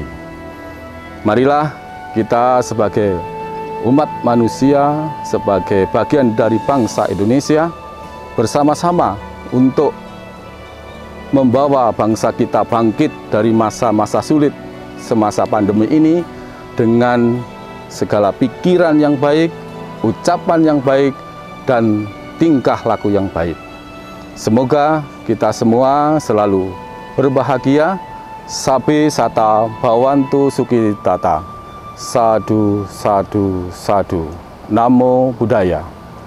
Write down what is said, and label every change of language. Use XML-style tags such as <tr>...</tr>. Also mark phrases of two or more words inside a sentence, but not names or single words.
<id>Marilah kita sebagai umat manusia, sebagai bagian dari bangsa Indonesia, bersama-sama untuk membawa bangsa kita bangkit dari masa-masa sulit semasa pandemi ini dengan segala pikiran yang baik, ucapan yang baik, dan tingkah laku yang baik. Semoga kita semua selalu berbahagia.</id> <pi>Sabe sata Bhawantu Sukhi Tata. Sadu, sadu, sadu. Namo Buddhaya.</pi>